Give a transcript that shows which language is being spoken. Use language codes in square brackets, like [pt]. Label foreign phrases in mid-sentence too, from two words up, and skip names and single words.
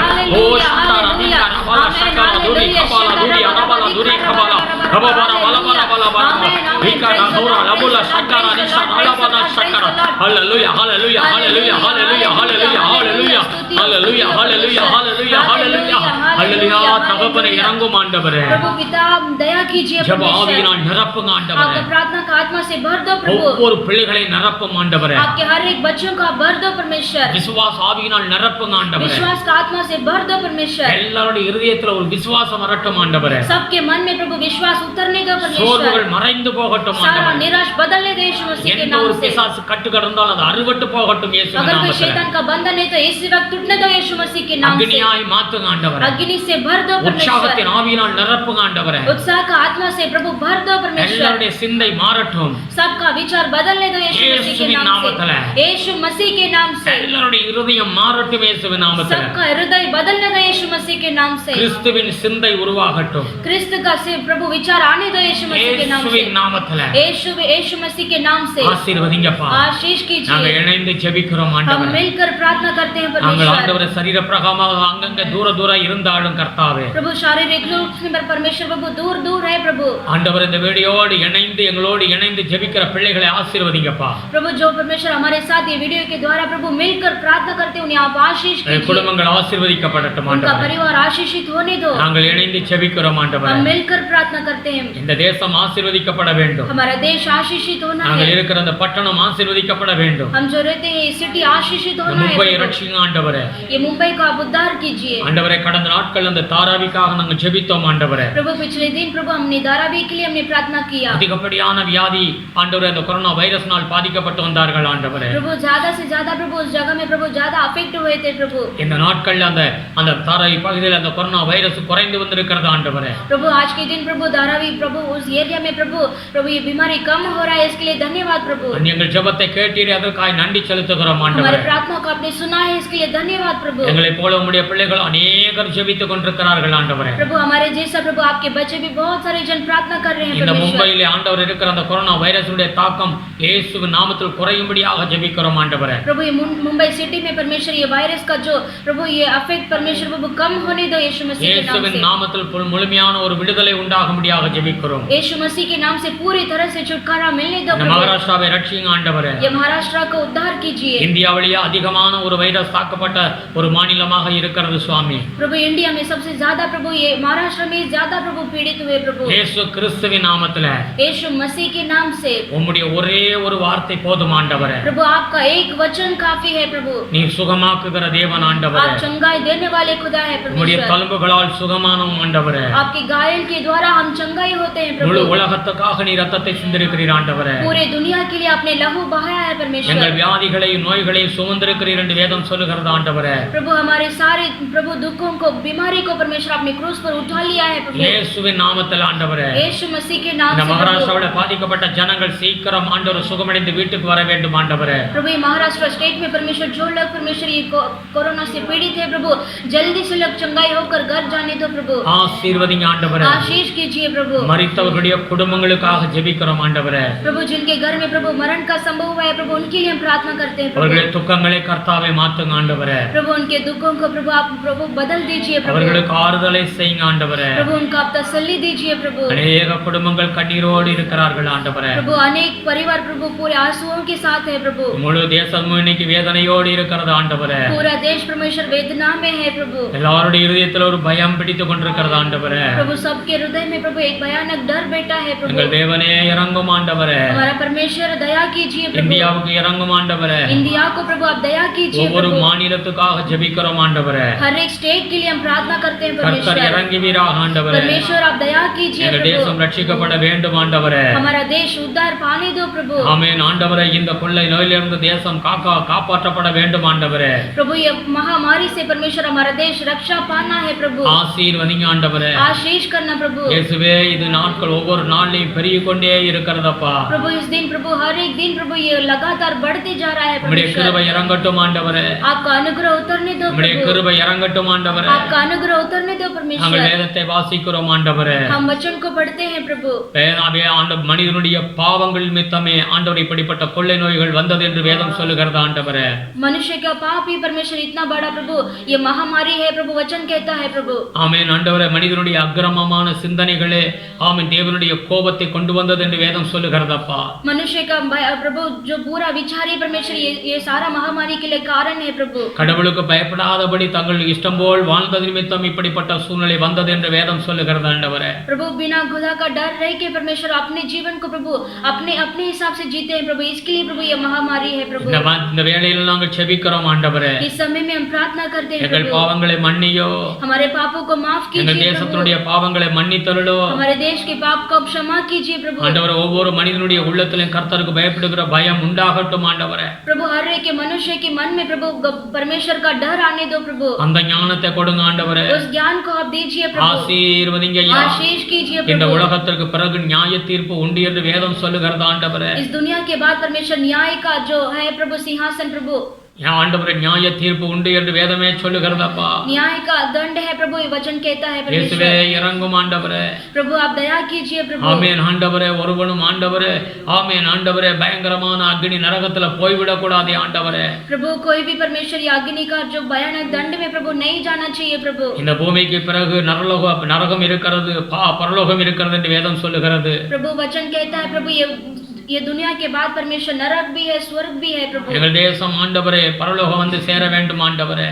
[ta] ஓ சந்தாரா ரிகாரா பாலா சக்கரா துரி கபாலா துரி அனபாலா துரி கபாலா கபாலா பாலா பாலா பாலா பாலா ரிகாரா ஹோரா லபுலா சக்கரா ரிஷா அலபாலா சக்கரா. ஹalleluya ஹalleluya ஹalleluya ஹalleluya ஹalleluya ஹalleluya ஹalleluya ஹalleluya ஹalleluya ஹalleluya ஹalleluya. தகப்பனே இறங்கும் ஆண்டவரே. [hi] प्रभु पिता दया कीजिए [ta] ஜெப [hi] परमेश्वर। [ta] ஆவியினால் நிரப்புங்க ஆண்டவரே. [hi] आपका प्रार्थना का आत्मा से भर दो प्रभु। [ta] ஒவ்வொரு பிள்ளைகளை நிரப்பும் ஆண்டவரே. [hi] आपके हर एक बच्चों का भर दो परमेश्वर। [ta] விசுவாச ஆவியினால் நிரப்புங்க ஆண்டவரே. [hi] विश्वास का आत्मा से भर दो परमेश्वर। [ta] எல்லாரோட இதயத்துல ஒரு விசுவாசம் வரட்டும் ஆண்டவரே. [hi] सबके मन में प्रभु विश्वास उतरने दो [ta] சோர்வுகள் [hi] परमेश्वर। [ta] மறைந்து போகட்டும் [hi] सारा [ta] ஆண்டவரே. [hi] निराश बदलने दो यीशु मसीह के [ta] எந்த [hi] नाम [ta] ஒரு [hi] से। [ta] பிசாசு கட்டு கடந்தாலும் அது அறுவட்டு போகட்டும் இயேசுவின் [hi] अगर कोई [ta] நாமத்திலே. [hi] शैतान का बंधन है तो इसी वक्त टूटने दो यीशु मसीह के नाम से। [ta] அக்னியாய் மாத்துங்க ஆண்டவரே. [hi] अग्नि से भर दो परमेश्वर। [ta] உற்சாகத்தின் ஆவியினால் நிரப்புங்க ஆண்டவரே. [hi] उत्साह का आत्मा से प्रभु भर दो परमेश्वर। [ta] எல்லாருடைய சிந்தை மாறட்டும் [hi] सबका विचार बदलने दो यीशु मसीह के [ta] இயேசுவின் [hi] नाम [ta] நாமத்திலே. [hi] से। यीशु मसीह के नाम से। [ta] எல்லாருடைய இருதயம் மாறட்டும் இயேசுவின் நாமத்திலே. [hi] सबका हृदय बदलने दो यीशु मसीह के नाम से। [ta] கிறிஸ்துவின் சிந்தை உருவாகட்டும் [hi] क्रिस्त का से प्रभु विचार आने दो यीशु मसीह के नाम से। [ta] இயேசுவின் நாமத்திலே. [hi] यीशु मसीह के नाम से। से [ta] ஆசீர்வதிங்கப்பா. [hi] आशीष [ta] நாங்க [hi] कीजिए। [ta] இணைந்து ஜெபிக்கிறோம் [hi] हम [ta] ஆண்டவரே. [hi] मिलकर प्रार्थना करते हैं [ta] நாங்கள் [hi] परमेश्वर। [ta] ஆண்டவரே சரீர பிரகாரமாக அங்கங்க தூர தூர இருந்தாலும் கர்த்தாவே [hi] प्रभु शारीरिक रूप से परमेश्वर प्रभु दूर दूर है प्रभु। [ta] ஆண்டவரே இந்த வீடியோடு இணைந்து எங்களோடு இணைந்து ஜெபிக்கிற பிள்ளைகளை ஆசீர்வதிங்கப்பா. [hi] प्रभु जो परमेश्वर हमारे साथ ये वीडियो के द्वारा प्रभु मिलकर प्रार्थना करते हैं उन्हें आप आशीष कीजिए। [ta] குடும்பங்கள் ஆசீர்வதிக்கப்படட்டும் [hi] उनका [ta] ஆண்டவரே. [hi] परिवार आशीषित होने दो। [ta] நாங்கள் இணைந்து ஜெபிக்கிறோம் ஆண்டவரே. [hi] हम मिलकर प्रार्थना करते हैं। [ta] இந்த தேசம் ஆசீர்வதிக்கப்பட வேண்டும். [hi] हमारा देश आशीषित होना [ta] நாங்கள் [hi] है। [ta] இருக்கிற அந்த பட்டணம் ஆசீர்வதிக்கப்பட வேண்டும். [hi] हम जो रहते हैं सिटी आशीषित होना है। [ta] மும்பை ரட்சிங்க ஆண்டவரே. [hi] ये मुंबई को आप उद्धार कीजिए। [ta] ஆண்டவரே கடந்த நாட்கள் அந்த தாராவிக்காக நாங்கள் ஜெபித்தோம் ஆண்டவரே. [hi] प्रभु पिछले दिन प्रभु हमने धारावी के लिए हमने प्रार्थना किया। [ta] அதிகப்படியான வியாதி ஆண்டவரே அந்த கொரோனா வைரஸ்னால் பாதிக்கப்பட்டு வந்தார்கள் ஆண்டவரே. [hi] प्रभु ज्यादा से ज्यादा प्रभु उस जगह में प्रभु ज्यादा अफेक्ट हुए थे प्रभु। [ta] இந்த நாட்கள்ல அந்த தாராவி பகுதியில் அந்த கொரோனா வைரஸ் குறைந்து வந்திருக்கிறது ஆண்டவரே. [hi] प्रभु आज के दिन प्रभु धारावी प्रभु उस एरिया में प्रभु ये बीमारी कम हो रहा है इसके लिए धन्यवाद प्रभु। [ta] எங்கள் ஜெபத்தை கேட்டீரே அதற்காக நன்றி செலுத்துகிறோம் [hi] हमारे [ta] ஆண்டவரே. [hi] प्रार्थना को आपने सुना है इसके लिए धन्यवाद प्रभु। [ta] எங்களை போல உம்முடைய பிள்ளைகள் अनेகர் ஜெபித்துக் கொண்டிருக்கிறார்கள் ஆண்டவரே. [hi] प्रभु हमारे जैसा प्रभु आपके बच्चे भी बहुत सारे जन प्रार्थना कर रहे हैं [ta] இந்த [hi] परमेश्वर। [ta] மும்பையிலே ஆண்டவர் இருக்கிற அந்த கொரோனா வைரஸுடைய தாக்கம் இயேசுவின் நாமத்தில் குறையும்படியாக ஜெபிக்கிறோம் ஆண்டவரே. [hi] प्रभु ये मुंबई सिटी में परमेश्वर ये वायरस का जो प्रभु ये अफेक्ट परमेश्वर प्रभु कम होने दो यीशु मसीह के नाम [ta] இயேசுவின் [hi] से। [ta] நாமத்தில் முழுமையான ஒரு விடுதலை உண்டாகும்படியாக ஜெபிக்கிறோம். [hi] यीशु मसीह के नाम से पूरी तरह से छुटकारा मिलने दो [ta] இந்த [hi] प्रभु। [ta] மகாராஷ்டிராவை ரட்சிங்க ஆண்டவரே. [hi] ये महाराष्ट्र को उद्धार कीजिए। [ta] இந்தியாவிலேயே அதிகமான ஒரு வைரஸ் தாக்கப்பட்ட ஒரு மாநிலமாக இருக்கிறது சுவாமி. [hi] प्रभु इंडिया में सबसे ज्यादा प्रभु ये महाराष्ट्र में ज्यादा प्रभु पीड़ित हुए प्रभु। [ta] இயேசு கிறிஸ்துவின் நாமத்திலே [hi] यीशु मसीह के नाम से [ta] உம்முடைய ஒரே ஒரு வார்த்தை போதும் ஆண்டவரே. [hi] प्रभु आपका एक वचन काफी है प्रभु। [ta] நீ சுகமாக்குகிற தேவன் ஆண்டவரே. [hi] आप चंगाई देने वाले खुदा है [ta] உம்முடைய [hi] परमेश्वर। [ta] தழும்புகளால் சுகமானோம் ஆண்டவரே. [hi] आपके घायल के द्वारा हम चंगाई होते हैं [ta] முழு [hi] प्रभु। [ta] உலகத்துக்காக நீ ரத்தத்தை சிந்திருக்கிறீர் ஆண்டவரே. [hi] पूरे दुनिया के लिए आपने लहू बहाया है [ta] எங்கள் [hi] परमेश्वर। [ta] வியாதிகளையும் நோய்களையும் சுமந்திருக்கிறீர் என்று வேதம் சொல்லுகிறது ஆண்டவரே. [hi] प्रभु हमारे सारे प्रभु दुखों को बीमारी को परमेश्वर आपने क्रूस पर उठा लिया है प्रभु। [ta] இயேசுவின் நாமத்தில் ஆண்டவரே. [hi] यीशु मसीह के नाम [ta] இந்த [hi] से प्रभु। [ta] மகாராஷ்டிராவோட பாதிக்கப்பட்ட ஜனங்கள் சீக்கிரம் ஆண்டவர் சுகமடைந்து வீட்டுக்கு வர வேண்டும் ஆண்டவரே. [hi] प्रभु ये महाराष्ट्र स्टेट में परमेश्वर जो लोग परमेश्वर ये कोरोना से पीड़ित है प्रभु जल्दी से लोग चंगाई होकर घर जाने दो प्रभु। [ta] ஆசீர்வதிங்க ஆண்டவரே. [hi] आशीष कीजिए प्रभु। [ta] மரித்தவர்களுடைய குடும்பங்களுக்காக ஜெபிக்கிறோம் ஆண்டவரே. [hi] प्रभु जिनके घर में प्रभु मरण का संभव हुआ है प्रभु उनके लिए हम प्रार्थना करते हैं [ta] அவர்களுடைய [hi] प्रभु। [ta] துக்கங்களை கர்த்தாவே மாத்துங்க ஆண்டவரே. [hi] प्रभु उनके दुखों को प्रभु आप प्रभु बदल दीजिए प्रभु। [ta] அவர்களுக்கு ஆறுதலை செய்யுங்க ஆண்டவரே. [hi] प्रभु उनका आप तसल्ली दीजिए प्रभु। [ta] அநேக குடும்பங்கள் கண்ணீரோடு இருக்கிறார்கள் ஆண்டவரே. [hi] प्रभु अनेक परिवार प्रभु पूरे आंसुओं के साथ है प्रभु। [ta] முழு தேசமும் இன்னைக்கு வேதனையோடு இருக்கிறது ஆண்டவரே. [hi] पूरा देश परमेश्वर वेदना में है प्रभु। [ta] எல்லாருடைய இருதயத்தில் ஒரு பயம் பிடித்துக் கொண்டிருக்கிறது ஆண்டவரே. [hi] प्रभु सबके हृदय में प्रभु एक भयानक डर बैठा है प्रभु। [ta] எங்கள் தேவனே இறங்கும் ஆண்டவரே. [hi] हमारा परमेश्वर दया कीजिए प्रभु। [ta] இந்தியாவுக்கு இறங்கும் ஆண்டவரே. [hi] इंडिया को प्रभु आप दया कीजिए [ta] ஒவ்வொரு [hi] प्रभु। [ta] மாநிலத்துக்காக ஜெபிக்கிறோம் ஆண்டவரே. [hi] हर एक स्टेट के लिए हम प्रार्थना करते हैं [ta] கர்த்தர் [hi] परमेश्वर। [ta] இறங்குவீராக ஆண்டவரே. [hi] परमेश्वर आप दया कीजिए [ta] எங்கள் [hi] प्रभु। [ta] தேசம் ரட்சிக்கப்பட வேண்டும் ஆண்டவரே. [hi] हमारा देश उद्धार पाने दो प्रभु। [ta] ஆமென் ஆண்டவரே. இந்த கொள்ளை நோயிலிருந்து தேசம் காப்பாற்றப்பட வேண்டும் ஆண்டவரே. [hi] प्रभु ये महामारी से परमेश्वर हमारा देश रक्षा पाना है प्रभु। [ta] ஆசீர்வதிங்க ஆண்டவரே. [hi] आशीष करना प्रभु। [ta] இயேசுவே இது நாட்கள் ஒவ்வொரு நாளிலும் பெருகிக் கொண்டே இருக்கிறதப்பா. [hi] प्रभु इस दिन प्रभु हर एक दिन प्रभु ये लगातार बढ़ते जा रहा है [ta] உம்முடைய [hi] परमेश्वर। [ta] கிருபை இறங்கட்டும் ஆண்டவரே. [hi] आपका अनुग्रह उतरने दो [ta] உம்முடைய [hi] प्रभु। [ta] கிருபை இறங்கட்டும் ஆண்டவரே. [hi] आपका अनुग्रह उतरने दो [ta] நாங்கள் [hi] परमेश्वर। [ta] வேதத்தை வாசிக்கிறோம் ஆண்டவரே. [hi] हम वचन को पढ़ते हैं प्रभु। [ta] வேதாவே மனிதனுடைய பாவங்கள் நிமித்தமே ஆண்டவர் இப்படிப்பட்ட கொள்ளை நோய்கள் வந்தது என்று வேதம் சொல்லுகிறது ஆண்டவரே. [hi] मनुष्य का पाप ही परमेश्वर इतना बड़ा प्रभु ये महामारी है प्रभु वचन कहता है प्रभु। [ta] ஆமென் ஆண்டவரே. மனிதனுடைய அக்கிரமமான சிந்தனைகளே ஆமென் தேவனுடைய கோபத்தை கொண்டு வந்தது என்று வேதம் சொல்லுகிறதப்பா. [hi] मनुष्य का प्रभु जो पूरा विचार है परमेश्वर ये सारा महामारी के लिए कारण है प्रभु। [ta] கடவுளுக்கு பயப்படாதபடி தங்கள் இஷ்டம் போல் வாழ்ந்தது நிமித்தம் இப்படிப்பட்ட சூழ்நிலை வந்தது என்று வேதம் சொல்லுகிறது ஆண்டவரே. [hi] प्रभु बिना खुदा का डर रह के परमेश्वर अपने जीवन को प्रभु अपने अपने हिसाब से जीते हैं प्रभु इसके लिए प्रभु ये महामारी है प्रभु। [ta] இந்த வேளையில் நாங்கள் செபிக்கிறோம் ஆண்டவரே. [hi] इस समय में हम प्रार्थना करते हैं [ta] எங்கள் [hi] प्रभु। [ta] பாவங்களை மன்னியோ. [hi] हमारे पापों को माफ [ta] எங்கள் [hi] कीजिए [ta] தேசத்தினுடைய [hi] प्रभु। [ta] பாவங்களை மன்னித்தருளோ. [hi] हमारे देश के पाप को क्षमा कीजिए प्रभु। [ta] ஆண்டவரே ஒவ்வொரு மனிதனுடைய உள்ளத்திலும் கர்த்தருக்கு பயப்படுகிற பயம் உண்டாகட்டும் ஆண்டவரே. [hi] प्रभु हर एक मनुष्य के मन में प्रभु परमेश्वर का डर आने दो प्रभु। [ta] அந்த ஞானத்தை கொடுங்க ஆண்டவரே. [hi] उस ज्ञान को आप दीजिए प्रभु। [ta] ஆசீர்வதிங்க ஐயா. [hi] आशीष कीजिए [ta] இந்த [hi] प्रभु। [ta] உலகத்திற்கு பிறகு நியாய தீர்ப்பு உண்டு என்று வேதம் சொல்லுகிறது ஆண்டவரே. [hi] इस दुनिया के बाद परमेश्वर न्याय का जो है प्रभु सिंहासन प्रभु [ta] ஆண்டவரே நியாய தீர்ப்பு உண்டு என்று வேதமே சொல்லுகிறதப்பா. [hi] न्याय का दंड है प्रभु, ये वचन कहता है [ta] இயேசுவே [hi] परमेश्वर। [ta] இறங்கும் ஆண்டவரே. [hi] प्रभु आप दया कीजिए प्रभु। [ta] ஆமென் ஆண்டவரே. ஒருவனும் ஆண்டவரே ஆமென் ஆண்டவரே பயங்கரமான அக்னி நரகத்துல போய்விடக் கூடாதே ஆண்டவரே. [hi] प्रभु कोई भी परमेश्वर ये अग्नि का जो भयानक दंड में प्रभु नहीं जाना चाहिए प्रभु। [ta] இந்த பூமிக்கு பிறகு நரகம் இருக்கிறது, பரலோகம் இருக்கிறது என்று வேதம் சொல்லுகிறது. [hi] प्रभु वचन कहता है प्रभु ये दुनिया के बाद परमेश्वर नरक भी है, स्वर्ग भी है प्रभु। [ta] எங்கள் தேசம் ஆண்டவரே பரலோகம் வந்து சேர வேண்டும் ஆண்டவரே.